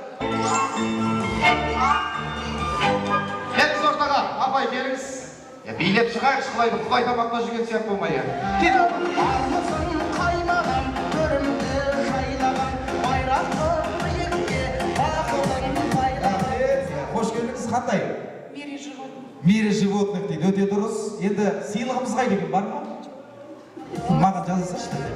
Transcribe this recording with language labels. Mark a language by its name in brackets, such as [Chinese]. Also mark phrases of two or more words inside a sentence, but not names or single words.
[Kazakh] Келіңіз ортаға, апай келіңіз. Билеп шығайық, шықылайды, құлай тамақта жүрген сияқты болмай. Армысың қаймаған, көрімді жайлаған, байрақты биікке, ақылын байлаған. Қош келдіңіз, қандай? [Russian] Мире животных. Мире животных [Kazakh] дейді, өте дұрыс. Енді сыйлығымыз қайда екен, бар ма? Маған жазылсайшы.